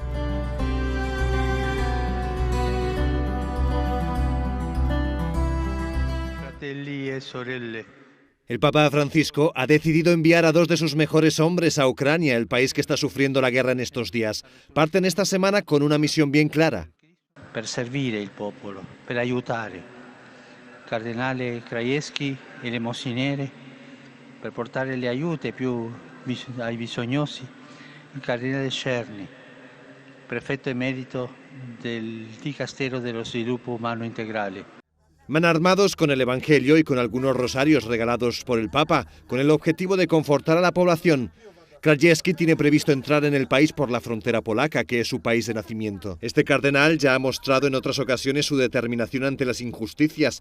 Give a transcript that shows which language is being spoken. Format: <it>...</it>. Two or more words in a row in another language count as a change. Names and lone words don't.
<es>El Papa Francisco ha decidido enviar a 2 de sus mejores hombres a Ucrania, el país que está sufriendo la guerra en estos días. Parten esta semana con una misión bien clara.</es> <it>Per servire il popolo, per aiutare il cardinale Krajewski e le Monsignere, per portare le aiute più ai bisognosi, il cardinale Cerny, prefetto emerito del Dicastero dello Sviluppo Umano Integrale.</it> <es>Van armados con el Evangelio y con algunos rosarios regalados por el Papa, con el objetivo de confortar a la población. Krajewski tiene previsto entrar en el país por la frontera polaca, que es su país de nacimiento. Este cardenal ya ha mostrado en otras ocasiones su determinación ante las injusticias.</es>